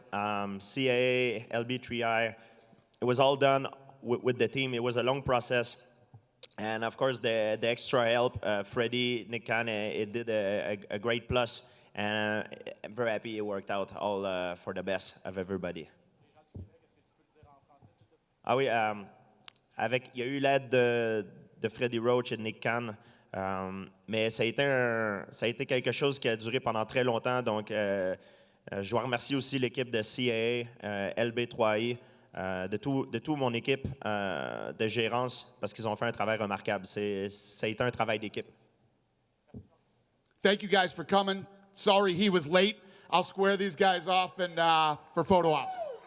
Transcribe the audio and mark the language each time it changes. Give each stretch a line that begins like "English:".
English: CAA, LB3I, it was all done with the team. It was a long process. And of course, the extra help, Freddie, Nick Khan, it did a great plus. And I'm very happy it worked out all for the best of everybody.
French: Ah oui, il y a eu l'aide de Freddie Roach et de Nick Khan, mais ça a été quelque chose qui a duré pendant très longtemps. Donc, je dois remercier aussi l'équipe de CAA, LB3I, de tout mon équipe de gérance, parce qu'ils ont fait un travail remarquable. Ça a été un travail d'équipe.
English: Thank you guys for coming. Sorry he was late. I'll square these guys off and for photo ops.